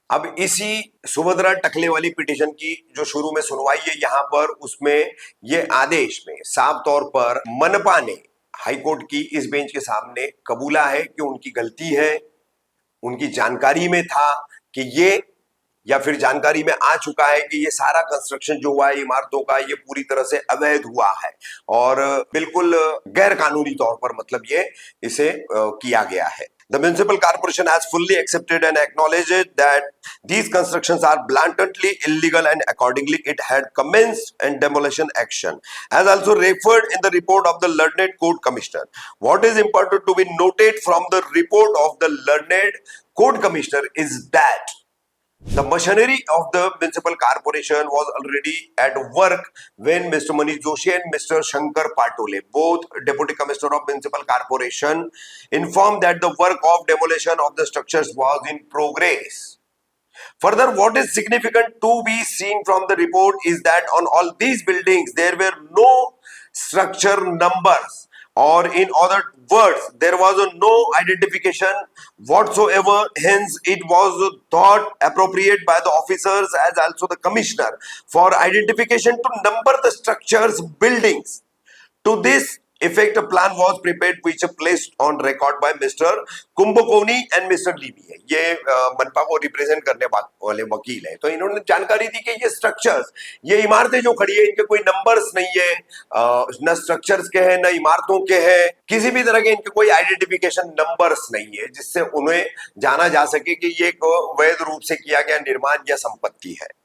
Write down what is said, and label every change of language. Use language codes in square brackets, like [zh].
[hi] अब इसी सुभद्रा टकले वाली पिटीशन की जो शुरू में सुनवाई है यहाँ पर, उसमें ये आदेश में साफ तौर पर मनपा ने हाईकोर्ट की इस बेंच के सामने कबूला है कि उनकी गलती है, उनकी जानकारी में था कि ये, या फिर जानकारी में आ चुका है कि ये सारा कंस्ट्रक्शन जो हुआ है इमारतों का, ये पूरी तरह से अवैध हुआ है और बिल्कुल गैर कानूनी तौर पर मतलब ये इसे किया गया है। [en] The municipal corporation has fully accepted and acknowledged that these constructions are blatantly illegal and accordingly it had commenced and demolition action, as also referred in the report of the learned court commissioner. What is important to be noted from the report of the learned court commissioner is that the machinery of the municipal corporation was already at work when Mr. Manish Joshi and Mr. Shankar Patole, both Deputy Commissioner of Municipal Corporation, informed that the work of demolition of the structures was in progress. Further, what is significant to be seen from the report is that on all these buildings there were no structure numbers, or in other words, there was no identification whatsoever. Hence, it was thought appropriate by the officers as also the commissioner for identification to number the structures, buildings. To this effect, a plan was prepared which placed on record by Mr. [hi] Kumbhakoni and mister Libby है। ये मनपा को represent करने वाले वकील है। तो इन्होंने जानकारी दी कि ये स्ट्रक्चर्स, ये इमारतें जो खड़ी है, इनके कोई नंबर्स नहीं है, न स्ट्रक्चर्स के हैं न इमारतों के हैं, किसी भी तरह के इनके कोई आइडेंटिफिकेशन नंबर्स नहीं है जिससे उन्हें जाना जा सके कि ये एक वैध रूप से किया गया निर्माण या संपत्ति है।